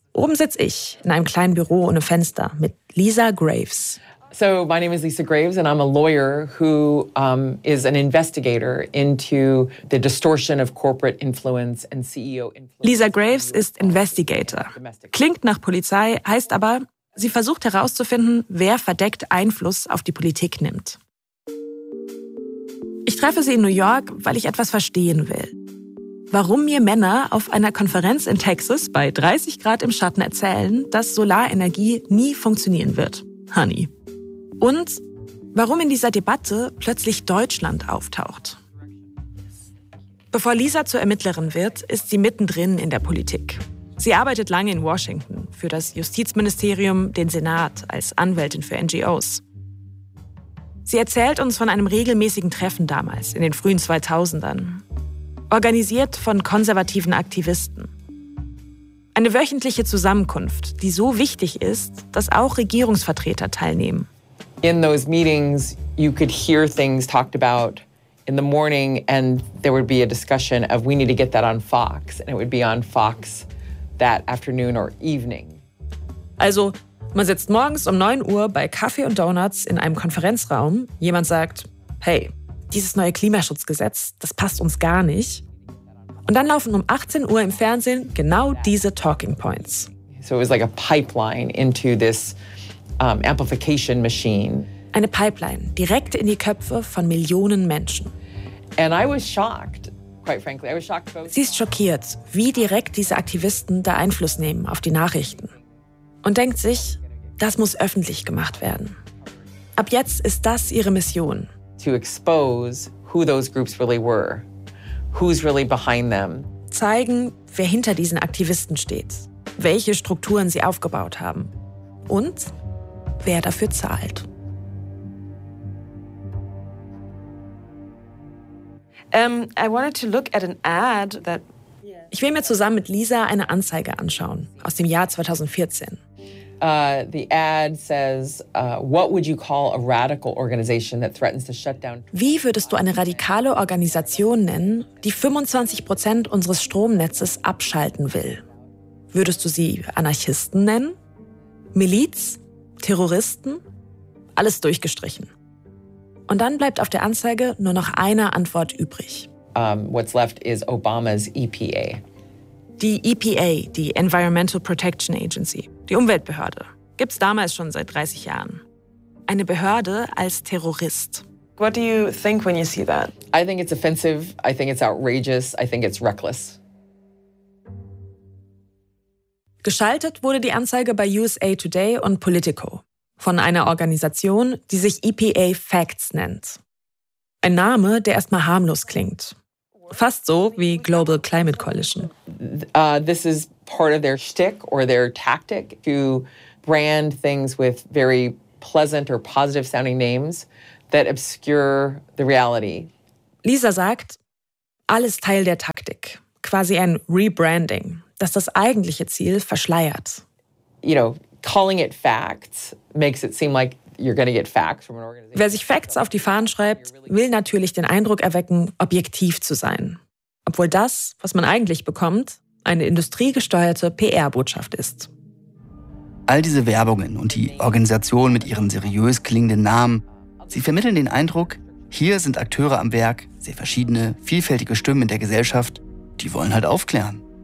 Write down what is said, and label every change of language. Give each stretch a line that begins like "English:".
German: Oben sitze ich in einem kleinen Büro ohne Fenster mit Lisa Graves.
English: So my name is Lisa Graves and I'm a lawyer who is an investigator into the distortion of corporate influence and CEO influence.
German: Lisa Graves ist Investigator. Klingt nach Polizei, heißt aber, sie versucht herauszufinden, wer verdeckt Einfluss auf die Politik nimmt. Ich treffe sie in New York, weil ich etwas verstehen will. Warum mir Männer auf einer Konferenz in Texas bei 30 Grad im Schatten erzählen, dass Solarenergie nie funktionieren wird, honey. Und warum in dieser Debatte plötzlich Deutschland auftaucht. Bevor Lisa zur Ermittlerin wird, ist sie mittendrin in der Politik. Sie arbeitet lange in Washington, für das Justizministerium, den Senat, als Anwältin für NGOs. Sie erzählt uns von einem regelmäßigen Treffen damals, in den frühen 2000ern. Organisiert von konservativen Aktivisten. Eine wöchentliche Zusammenkunft, die so wichtig ist, dass auch Regierungsvertreter teilnehmen.
English: In those meetings, you could hear things talked about in the morning, and there would be a discussion of we need to get that on Fox, and it would be on Fox that afternoon or evening.
German: Also, man sitzt morgens um 9 Uhr bei Kaffee und Donuts in einem Konferenzraum. Jemand sagt, hey, dieses neue Klimaschutzgesetz, das passt uns gar nicht. Und dann laufen um 18 Uhr im Fernsehen genau diese Talking Points.
English: So it was like a pipeline into this amplification machine.
German: Eine Pipeline direkt in die Köpfe von Millionen Menschen.
English: And I was shocked, quite frankly. I was shocked both.
German: Sie ist schockiert, wie direkt diese Aktivisten da Einfluss nehmen auf die Nachrichten. Und denkt sich, das muss öffentlich gemacht werden. Ab jetzt ist das ihre Mission.
English: To expose who those groups really were, who's really behind them.
German: Zeigen, wer hinter diesen Aktivisten steht, welche Strukturen sie aufgebaut haben. Und wer dafür zahlt.
English: I wanted to look at an ad that.
German: Ich will mir zusammen mit Lisa eine Anzeige anschauen aus dem Jahr 2014.
English: The ad says, what would you call a radical organization that threatens to shut down?
German: Wie würdest du eine radikale Organisation nennen, die 25% unseres Stromnetzes abschalten will? Würdest du sie Anarchisten nennen? Miliz? Terroristen? Alles durchgestrichen. Und dann bleibt auf der Anzeige nur noch eine Antwort übrig.
English: What's left is Obama's EPA.
German: Die EPA, die Environmental Protection Agency, die Umweltbehörde, gibt's damals schon seit 30 Jahren. Eine Behörde als Terrorist.
English: What do you think when you see that? I think it's offensive, I think it's outrageous, I think it's reckless.
German: Geschaltet wurde die Anzeige bei USA Today und Politico von einer Organisation, die sich EPA Facts nennt. Ein Name, der erstmal harmlos klingt. Fast so wie Global Climate Coalition.
English: This is part of their shtick or their tactic to brand things with very pleasant or positive sounding names that obscure the reality.
German: Lisa sagt, alles Teil der Taktik, quasi ein Rebranding, das das eigentliche Ziel verschleiert.
English: You know, calling it facts makes it seem like you're going to get facts from an organization.
German: Wer sich Facts auf die Fahnen schreibt, will natürlich den Eindruck erwecken, objektiv zu sein. Obwohl das, was man eigentlich bekommt, eine industriegesteuerte PR-Botschaft ist. All diese Werbungen und die Organisation mit ihren seriös klingenden Namen, sie vermitteln den Eindruck, hier sind Akteure am Werk, sehr verschiedene, vielfältige Stimmen in der Gesellschaft, die wollen halt aufklären.